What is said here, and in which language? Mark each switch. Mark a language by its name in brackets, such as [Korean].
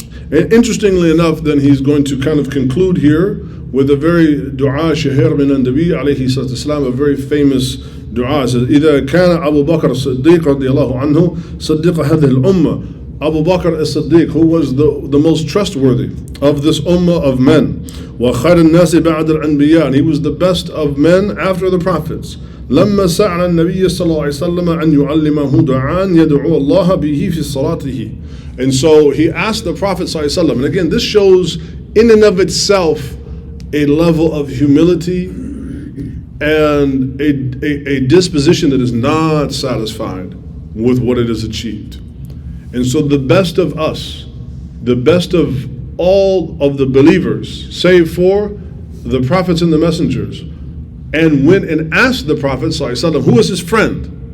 [English] And interestingly enough, then he's going to kind of conclude here with a very dua shahir min an-nabi alayhi salatu wasalam, a very famous dua. It says, [Arabic] إِذَا كَانَ أَبُو بَكْرَ الصِّدِّيقُ رَضِيَ اللَّهُ عَنْهُ صَدِّقَ هَذِهِ الْأُمَّةِ. [English] Abu Bakr as-Siddiq, who was the most trustworthy of this ummah of men. [Arabic] وَخَيْرُ النَّاسِ بَعْدَ الْأَنْبِيَاءِ. [English] And he was the best of men after the prophets. [Arabic] لَمَّا سَأَلَ النَّبِيَّ صلى الله عليه وسلم أن يعلمه دعاء يدعو الله به في صلاته. [English] And so he asked the Prophet صلى الله عليه وسلم, and again this shows in and of itself a level of humility and a disposition that is not satisfied with what it has achieved. And so the best of us, the best of all of the believers, save for the prophets and the messengers, and went and asked the Prophet ﷺ, who was his friend.